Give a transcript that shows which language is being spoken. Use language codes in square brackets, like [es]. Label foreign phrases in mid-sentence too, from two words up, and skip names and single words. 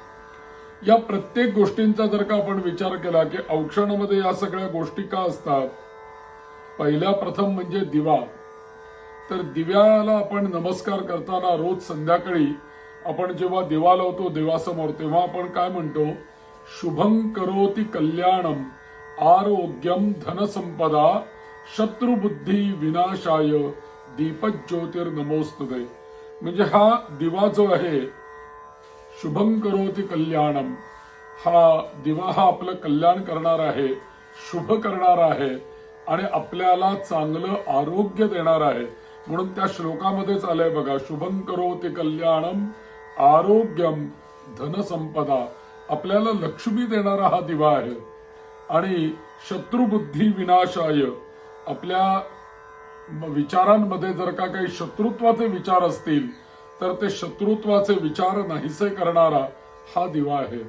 [mr] या प्रत्येक गोष्टींचा जर का आपण विचार केला की औक्षणामध्ये या सगळ्या गोष्टी का असतात. पहिल्या प्रथम म्हणजे दिवा. तर दिव्याला आपण नमस्कार करताना रोज संध्याकाळी आपण जेव्हा दिवा लावतो देवासमोर तेव्हा आपण काय म्हणतो, [sa] शुभं करोति कल्याणम आरोग्यम धनसंपदा शत्रुबुद्धी विनाशाय दीपज्योतिर्नमोस्तुते. [mr] म्हणजे हा दिवा जो आहे [sa] शुभं करोति कल्याणम, [mr] हा दिवा हा आपलं कल्याण करणार आहे, शुभ करणार आहे आणि आपल्याला चांगलं आरोग्य देणार आहे. म्हणून त्या श्लोकामध्येच आलंय बघा, [sa] शुभं करोति कल्याणम आरोग्यम धनसंपदा. [mr] आपल्याला लक्ष्मी देणारा हा दिवा आहे. आणि [sa] शत्रुबुद्धी विनाशाय, [mr] आपल्या विचारांमध्ये जर का काही शत्रुत्वाचे विचार असतील तर ते शत्रुत्वाचे विचार नाहीसे करणारा हा दिवा आहे.